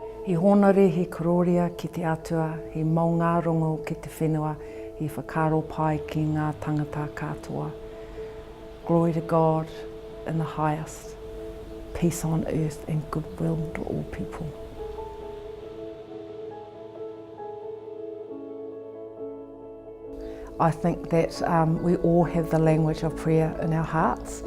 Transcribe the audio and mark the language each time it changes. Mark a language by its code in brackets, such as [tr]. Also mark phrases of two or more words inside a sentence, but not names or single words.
[mi] He Honore, he kororia ki te Atua, he Maungarongo ki te whenua, he Whakaraaro pai ki ngā tangata katoa. [en] Glory to God in the highest, peace on earth and goodwill to all people. I think that we all have the language of prayer in our hearts.